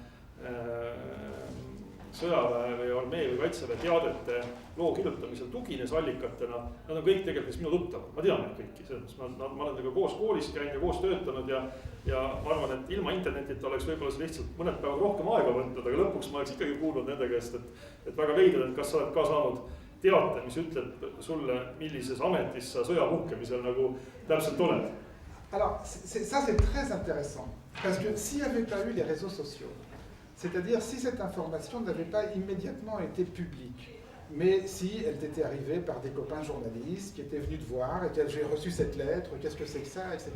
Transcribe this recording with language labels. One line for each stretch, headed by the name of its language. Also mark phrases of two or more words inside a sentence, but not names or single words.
Estonian: sõjaväe või armee või kaitseväe teadete loo kirjutamisel tugines allikatena, nad on kõik tegelikult minu tuttavad, ma tean neid kõiki, ma olen temaga koos koolis käinud ja koos töötanud ja ma arvan, et ilma internetita oleks võib-olla see lihtsalt mõned päevad rohkem aega võtnud, aga lõpuks ma oleks ikkagi kuulnud nende käest, et väga veidrad, et kas sa oled ka saanud teate, mis ütleb sulle, millises ametis sa sõja puhkemisel nagu täpselt oled.
French: Alors, ça c'est très intéressant, parce que s'il n'y avait pas eu les réseaux sociaux, c'est-à-dire si cette information n'avait pas immédiatement été publique, mais si elle t'était arrivée par des copains journalistes qui étaient venus te voir et que j'ai reçu cette lettre, qu'est-ce que c'est que ça, etc.